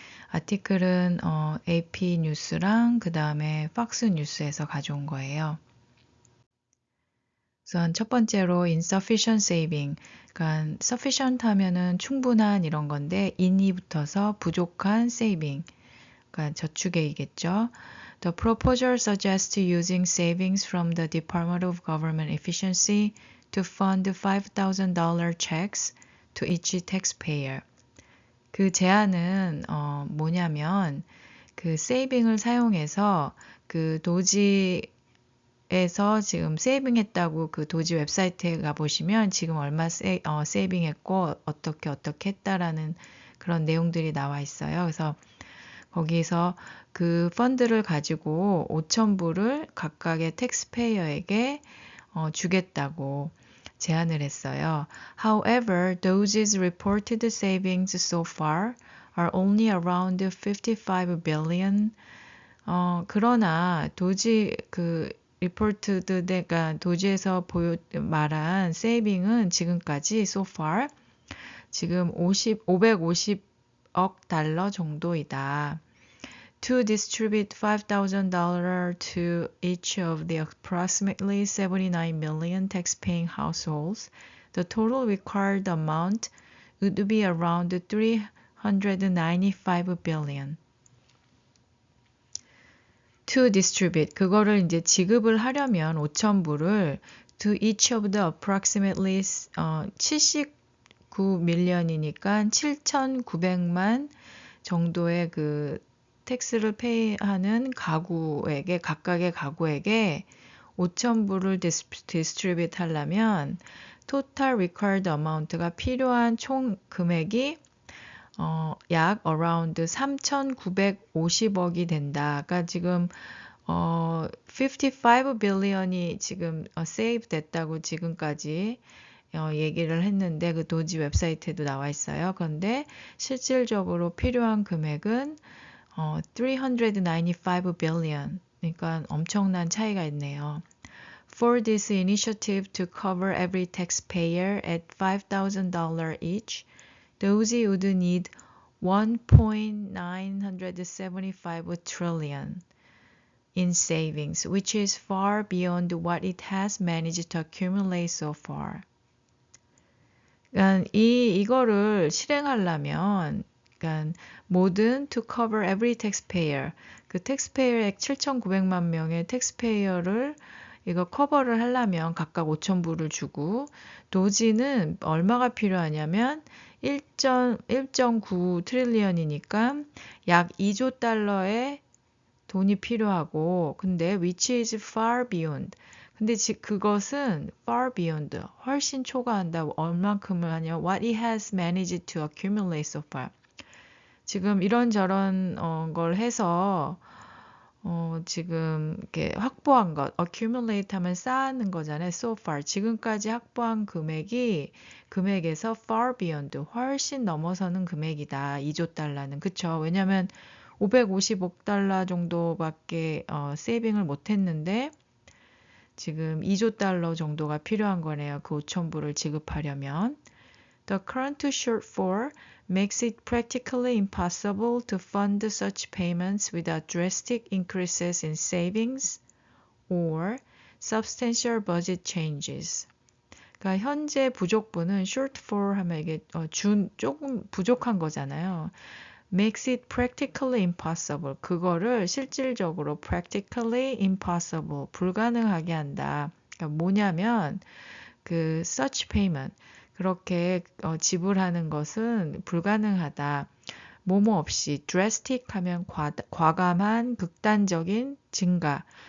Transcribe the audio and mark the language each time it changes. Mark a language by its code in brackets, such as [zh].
[ko] 아티클은 AP 뉴스랑 그 다음에 팍스 뉴스에서 가져온 거예요. 우선 첫 번째로 [en] insufficient saving, [ko] 그러니까 sufficient 하면은 충분한 이런 건데 in이 붙어서 부족한 saving, 그러니까 저축액이겠죠. [en] The proposal suggests using savings from the Department of Government Efficiency to fund $5,000 checks to each taxpayer. [ko] 그 제안은 뭐냐면 그 세이빙을 사용해서 그 도지에서 지금 세이빙했다고 그 도지 웹사이트에 가보시면 지금 얼마 세이빙했고 어떻게 했다라는 그런 내용들이 나와 있어요. 그래서 거기서 그 펀드를 가지고 5천 불을 각각의 텍스페이어에게 주겠다고 제안을 했어요. [en] However, those reported savings so far are only around 55 billion. [ko] 그러나 도지 그 리포트드가 도지에서 말한 세이빙은 지금까지 [en] so far [ko] 지금 550억 달러 정도이다. [en] To distribute $5,000 to each of the approximately 79 million tax-paying households, the total required amount would be around 395 billion. To distribute, [ko] 그거를 이제 지급을 하려면 5천 불을 [en] to each of the approximately [ko] 79밀리언이니까 7,900만 정도의 그 텍스를 페이하는 가구에게 각각의 가구에게 5천 불을 디스트리뷰트 하려면 [en] total required amount [ko] 가 필요한 총 금액이 약 around 3,950억이 된다. 그러니까 지금 [en] 55 billion [ko] 이 지금 save 됐다고 지금까지 얘기를 했는데 그 도지 웹사이트에도 나와 있어요. 그런데 실질적으로 필요한 금액은 [en] 395 billion. [ko] 그러니까 엄청난 차이가 있네요. [en] For this initiative to cover every taxpayer at $5,000 each, those would need 1.975 trillion in savings, which is far beyond what it has managed to accumulate so far. [ko] 그러니까 이거를 실행하려면 그러니까 모든 [en] to cover every taxpayer [ko] 그 taxpayer액 7,900만 명의 taxpayer를 이거 커버를 하려면 각각 5천 불을 주고 도지는 얼마가 필요하냐면 1.9 트릴리언이니까 약 2조 달러의 돈이 필요하고 근데 [en] which is far beyond [ko] 근데 그것은 [en] far beyond [ko] 훨씬 초과한다. 얼만큼을 하냐 [en] what it has managed to accumulate so far. [ko] 지금 이런저런 걸 해서 지금 이렇게 확보한 것 accumulate 하면 쌓는 거잖아요. [en] so far [ko] 지금까지 확보한 금액에서 [en] far beyond [ko] 훨씬 넘어서는 금액이다. 2조 달러는 그쵸? 왜냐하면 550억 달러 정도밖에 세이빙을 못했는데 지금 2조 달러 정도가 필요한 거네요. 그 5천 불을 지급하려면. [en] The current shortfall makes it practically impossible to fund such payments without drastic increases in savings or substantial budget changes. [ko] 그러니까 현재 부족분은 shortfall 하면 이게 조금 부족한 거잖아요. [en] makes it practically impossible. [ko] 그거를 실질적으로 [en] practically impossible, [ko] 불가능하게 한다. 그러니까 뭐냐면 그 [en] such payment, [ko] 그렇게 지불하는 것은 불가능하다. 뭐뭐 없이 drastic 하면 과감한 극단적인 증가.